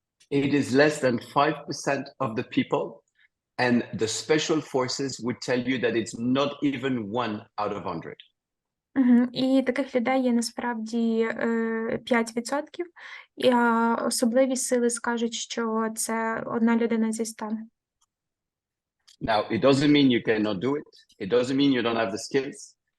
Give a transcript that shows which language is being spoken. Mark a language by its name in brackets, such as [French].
[English] It is less than 5% of the people, and the special forces would tell you that it's not even 1 out of 100. [Ukrainian] І таких людей є насправді 5%, а особливі сили скажуть, що це одна людина зі 100. [English] Now, it doesn't mean you cannot do it. It doesn't mean you don't have the skills.